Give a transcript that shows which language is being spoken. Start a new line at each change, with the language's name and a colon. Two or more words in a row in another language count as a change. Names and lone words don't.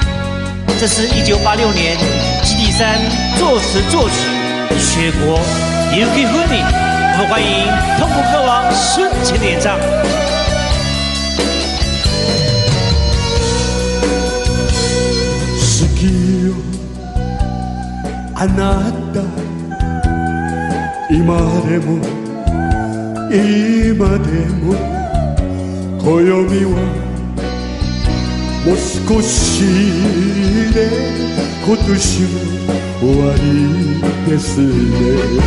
Chinese: 这是1986年基地山作词作曲，雪国 Yuki Fumi。我们欢迎痛苦歌王孙乾的演唱。
Japanese: 好きよあなた今でも今でも暦はもう少しで今年も終わりですね。